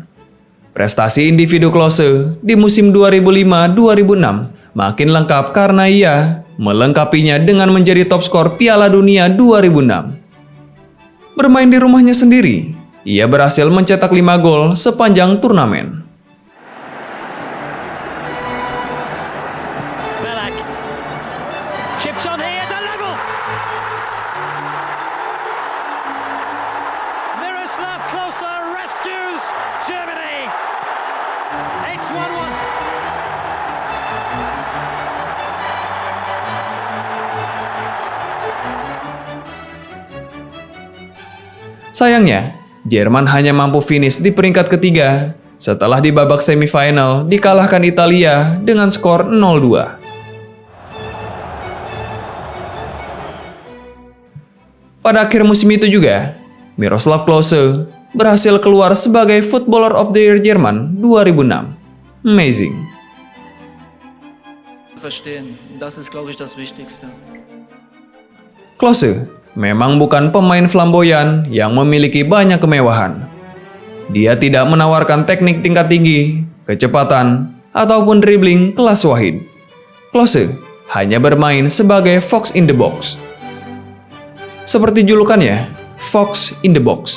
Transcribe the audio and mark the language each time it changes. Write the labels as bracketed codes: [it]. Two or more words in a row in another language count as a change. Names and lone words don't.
[id] Prestasi individu Klose di musim 2005-2006 makin lengkap karena ia melengkapinya dengan menjadi top skor Piala Dunia 2006. Bermain di rumahnya sendiri, ia berhasil mencetak 5 gol sepanjang turnamen. Belak. Chips on here, Dalago. [en] Miroslav Klose rescues Germany. It's 1-1. [id] Sayangnya, Jerman hanya mampu finish di peringkat ketiga setelah di babak semifinal dikalahkan Italia dengan skor 0-2. Pada akhir musim itu juga, Miroslav Klose berhasil keluar sebagai [en] Footballer of the Year [id] Jerman 2006. [en] Amazing. [de] Verstehen. Das ist, glaube ich, das Wichtigste. [id] Klose memang bukan pemain flamboyan yang memiliki banyak kemewahan. Dia tidak menawarkan teknik tingkat tinggi, kecepatan, ataupun dribbling kelas wahid. Klose hanya bermain sebagai [en] Fox in the Box. [id] Seperti julukannya, [en] Fox in the Box.